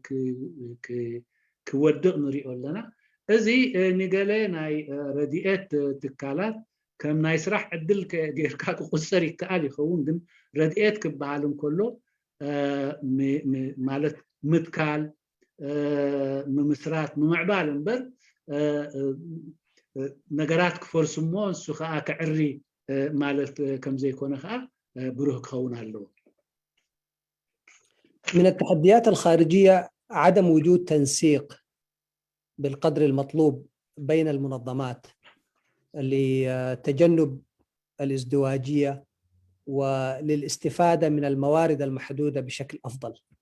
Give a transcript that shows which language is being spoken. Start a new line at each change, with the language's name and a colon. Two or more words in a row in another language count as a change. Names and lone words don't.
Tigrinya: ክወድቕ ንሪኦ ኣለና። እዚ ንገለ ናይ ረድኤት ትካላት ከም ናይ ስራሕ ዕድል ጌርካ ክቁፀር ይከኣል ይኸውን። ግን ረድኤት ክበሃል እንከሎ ማለት ምትካል፣ ምምስራት፣ ምምዕባል እምበር ነገራት ክፈርሱ እሞ ንሱ ከዓ ክዕሪ ማለት ከም ዘይኮነ ከዓ ብሩህ ክኸውን ኣለዎ።
Arabic: من التحديات الخارجية عدم وجود تنسيق بالقدر المطلوب بين المنظمات لتجنب الازدواجية وللاستفادة من الموارد المحدودة بشكل أفضل.